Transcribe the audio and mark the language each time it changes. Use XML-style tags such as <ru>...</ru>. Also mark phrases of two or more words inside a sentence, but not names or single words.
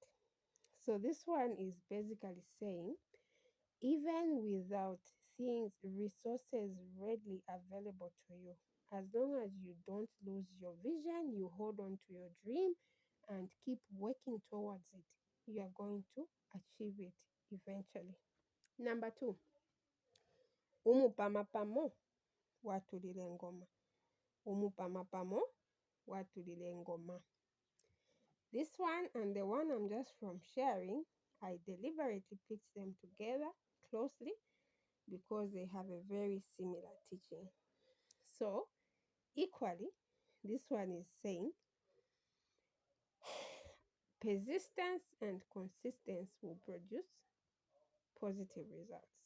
<en>So this one is basically saying even without things, resources readily available to you, as long as you don't lose your vision, you hold on to your dream and keep working towards it, you are going to achieve it eventually. Number two,</en> <bem>umupamapamo watulile ngoma. Umupamapamo watulile ngoma.</bem> <en>This one and the one I'm just from sharing, I deliberately picked them together closely because they have a very similar teaching. So, equally, this one is saying persistence and consistency will produce positive results.</en>